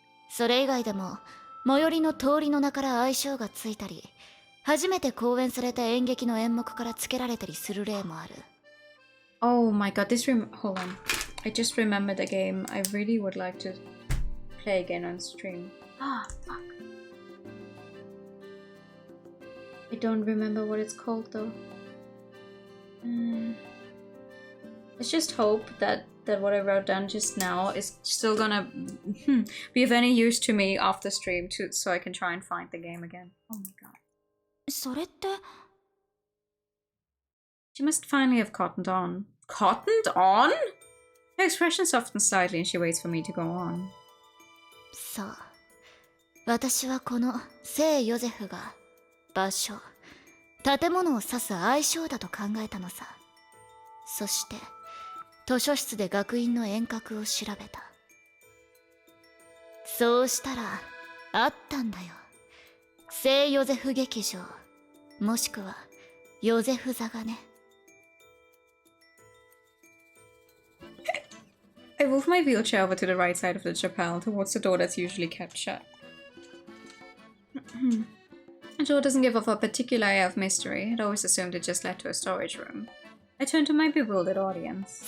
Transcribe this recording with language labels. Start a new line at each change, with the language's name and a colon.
Japanese: それ以外でも最寄りの通りの名から愛称がついたり、初めて公演された演劇の演目から付けられたりする例もある。
English: Oh my god, hold on. I just remembered a game I really would like to play again on stream. Ah, fuck. I don't remember what it's called though. Let's just hope that what I wrote down just now is still gonna be of any use to me off the stream so I can try and find the game again. Oh my god.
Japanese: それって
English: She must finally have cottoned on. Cottoned on? Her expression softens slightly and she waits for me to go on.
Japanese: そう。私はこの聖ヨゼフが場所、建物を指す愛称だと考えたのさ。そして図書室で学院の遠隔を調べた。そうしたらあったんだよ。聖ヨゼフ劇場、もしくはヨゼフ座がね。
English: I move my wheelchair over to the right side of the chapel towards the door that's usually kept shut. The door doesn't give off a particular air of mystery. I'd always assumed it just led to a storage room. I turn to my bewildered audience.